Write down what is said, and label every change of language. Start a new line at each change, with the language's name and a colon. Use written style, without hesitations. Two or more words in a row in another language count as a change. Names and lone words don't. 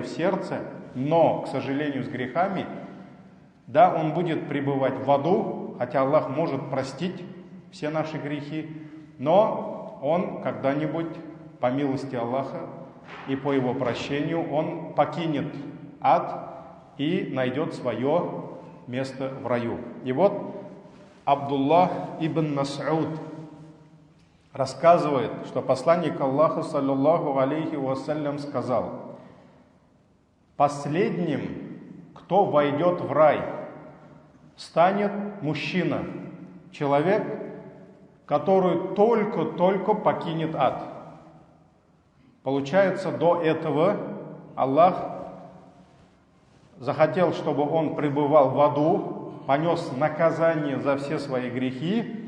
Russian: в сердце, но, к сожалению, с грехами, да, он будет пребывать в аду, хотя Аллах может простить все наши грехи, но он когда-нибудь, по милости Аллаха и по его прощению, он покинет ад и найдет свое место в раю. И вот Абдуллах ибн Мас'уд рассказывает, что посланник Аллаха,
Arabic: صلى الله عليه وسلم,
Russian: сказал: последним, кто войдет в рай, станет мужчина, человек, который только-только покинет ад. Получается, до этого Аллах захотел, чтобы он пребывал в аду, понес наказание за все свои грехи.